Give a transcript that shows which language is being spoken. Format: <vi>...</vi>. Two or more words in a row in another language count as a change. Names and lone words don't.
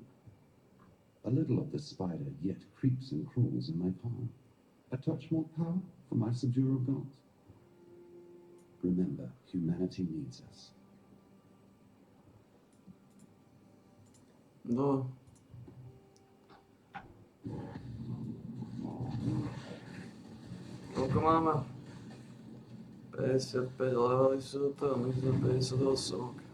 <en>A little of the spider yet creeps and crawls in my palm. A touch more power for my subduer of gods. Remember, humanity needs us.</en> <sk>No. Koľko máme? 55 levely sú to, my sme 58.</sk>